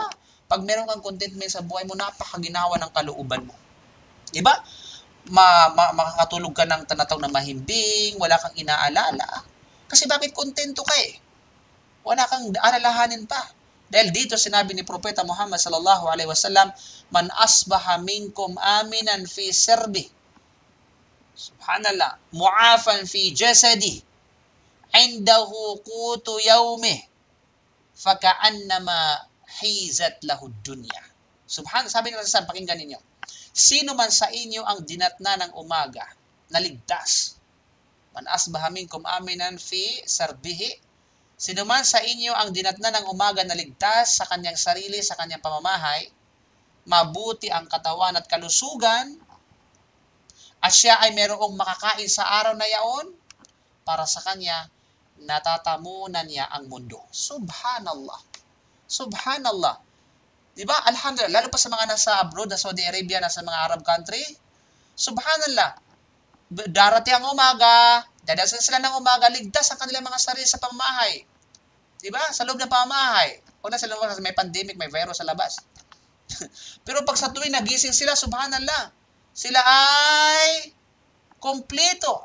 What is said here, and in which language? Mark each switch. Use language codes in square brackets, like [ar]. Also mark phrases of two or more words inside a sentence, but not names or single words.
[tl] Pag meron kang contentment sa buhay mo, napakaginawa ng kalooban mo. Di ba? Makakatulog ka ng tanataw na mahimbing, wala kang inaalala. Kasi bakit kontento ka eh? Wala kang alalahanin pa. Dahil dito sinabi ni Propeta Muhammad [ar] صلى الله عليه وسلم, "من أصبح منكم آمنا في سربي." سبحان الله، معافى في جسدي، عنده قوت يومي، فكأنما حيزت له دنيا. [tl] Subhanallah, sabi ng Rasul, pakinggan ninyo. Sino man sa inyo ang dinatna ng umaga na ligtas? [ar] من أصبح منكم آمنا في سربه. [tl] Sino man sa inyo ang dinatna ng umaga na ligtas sa kanyang sarili, sa kanyang pamamahay, mabuti ang katawan at kalusugan, at siya ay mayroong makakain sa araw na yaon, para sa kanya, natatamunan niya ang mundo. [ar] سبحان الله. سبحان الله. [tl] Diba? Alhamdulillah. Lalo pa sa mga nasa abroad, na Saudi Arabia, nasa mga Arab country, subhanallah. Darating ang umaga, dadasan sila ng umaga, ligtas ang kanilang mga sarili sa pamamahay. Diba? Sa loob ng pamamahay. Huwag na sa loob kasi may pandemic, may virus sa labas. Pero pag sa tuwing nagising sila, subhanallah, sila ay kompleto.